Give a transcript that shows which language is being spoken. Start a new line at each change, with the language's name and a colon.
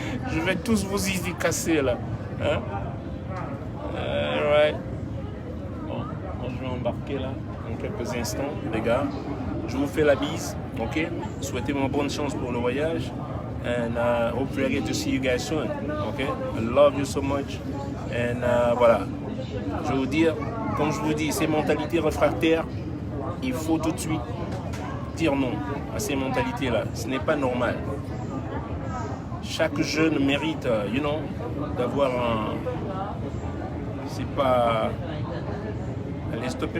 French: Je vais tous vous zizi casser là. Hein? Right. Bon, je vais embarquer là en quelques instants, les gars. Je vous fais la bise, ok? Souhaitez-moi bonne chance pour le voyage.
English: And hopefully I get to see you guys soon, ok? I love you so much. And
French: voilà. Je vais vous dire, comme je vous dis, ces mentalités réfractaires, il faut tout de suite dire non à ces mentalités-là. Ce n'est pas normal. Chaque jeune mérite, d'avoir un... C'est pas... Allez, stopper.